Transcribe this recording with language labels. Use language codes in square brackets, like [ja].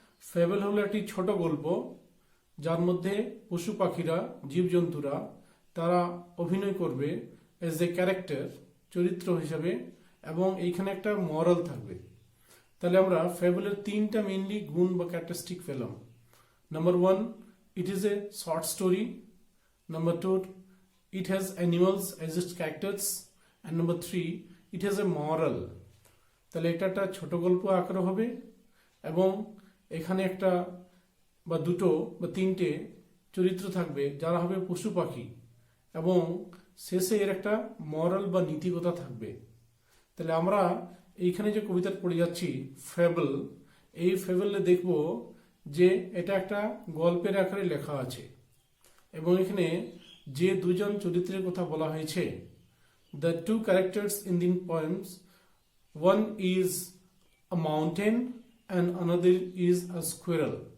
[bn] Fable হলো একটি ছোট গল্প যার মধ্যে পশু পাখিরা জীবজন্তুরা তারা অভিনয় করবে [en] as a character, [bn] চরিত্র হিসাবে, এবং এইখানে একটা মরাল থাকবে. তাহলে আমরা ফ্যাবলের তিনটা মেইনলি গুণ বা ক্যারেক্টারিস্টিক পেলাম. [en] Number 1, it is a short story. Number 2, it has animals as its characters. And number 3, it has a moral. [bn] তাহলে এটা একটা ছোট গল্প আকারে হবে এবং এখানে একটা বা দুটো বা তিনটে চরিত্র থাকবে যারা হবে পশু পাখি এবং শেষে এর একটা মরাল বা নীতিকথা থাকবে. তাহলে আমরা এইখানে যে কবিতা পড়ে যাচ্ছি ফ্যাবল, এই ফ্যাবলে দেখব যে এটা একটা গল্পের আকারে লেখা আছে এবং এখানে যে দুজন চরিত্রের কথা বলা হয়েছে, [en] The two characters in the poems, one is a mountain and another is a squirrel.